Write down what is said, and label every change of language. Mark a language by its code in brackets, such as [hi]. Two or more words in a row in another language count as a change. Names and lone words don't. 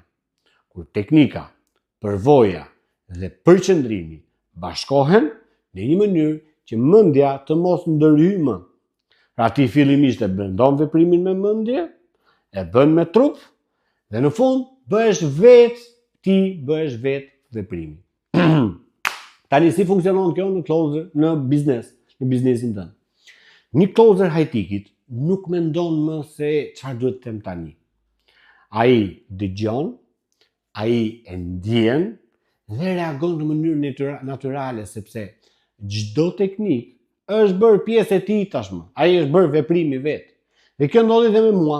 [sq] Kur teknika, përvoja dhe përqendrimi bashkohen në një mënyrë që mendja të mos ndërhyjë më. Pra ti fillimisht e brendon veprimin me mendje e bën me trup, dhe në fund ti bëhesh vetë veprimi. Tani si funksionon kjo në closer, në biznesin tënd. Një [en] closer high-ticket [sq] nuk mendon më se çfarë duhet të them tani. Ai dëgjon, ai e ndjen dhe reagon në mënyrë natyrale, sepse çdo teknik është bërë pjesë e tij tashmë. Ai është bërë veprimi vet. Dhe kjo ndodhi dhe me mua.